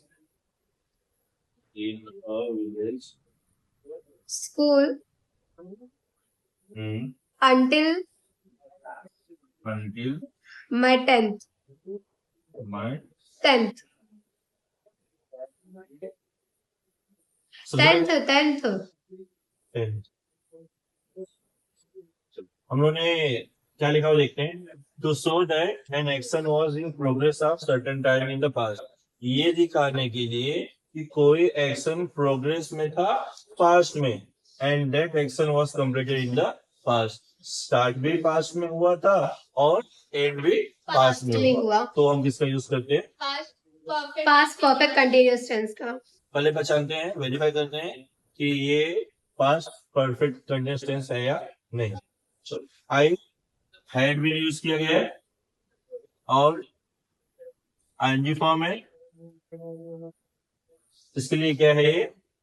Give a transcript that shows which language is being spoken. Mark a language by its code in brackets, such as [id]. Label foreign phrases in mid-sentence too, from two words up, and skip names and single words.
[en] in a village school hmm, until until my 10th my 10th so 10th 10th 10th। [hi] हम लोगों ने क्या लिखा हुआ देखते हैं। [en] to show that an action was in progress of certain time in the past, [hi] ये दिखाने के लिए कि कोई एक्शन प्रोग्रेस में था पास्ट में, [en] and that action was completed in the past. [hi] स्टार्ट भी पास्ट में हुआ था और एंड भी पास्ट में में हुआ। हुआ। तो हम किसका यूज करते हैं? [en] past perfect continuous tense का [hi] पहले पहचानते हैं, वेरीफाई करते हैं कि ये [en] past perfect continuous tense [hi] है या नहीं। [en] I had [hi] भी यूज किया गया है और [en] ing form [hi] है, इसके लिए क्या है ये?